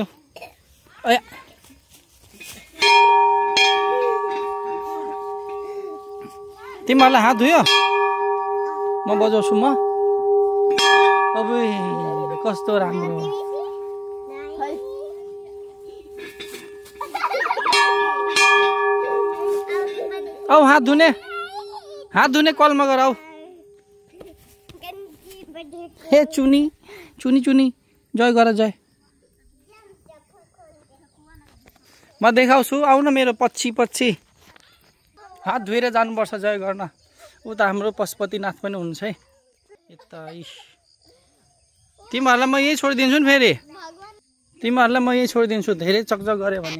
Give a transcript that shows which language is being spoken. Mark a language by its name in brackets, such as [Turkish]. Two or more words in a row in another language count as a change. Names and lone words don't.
[Nepali] अया तिमीहरूलाई हात धुयो म बजाउँछु म। अब कस्तो राम्रो औ हात धुने कलमा गर आऊ। हे चुनी चुनी चुनी जय गर जय। म देखाउँछु आउ न मेरो पछि पछि। हात धुएर जानुपर्छ जय गर्न। उता हाम्रो पशुपतिनाथ पनि हुन्छ है यता। तिमीहरूलाई म यही छोडिदिन्छु नि फेरि। तिमीहरूलाई म यही छोडिदिन्छु धेरै चकचक गऱ्यो भने।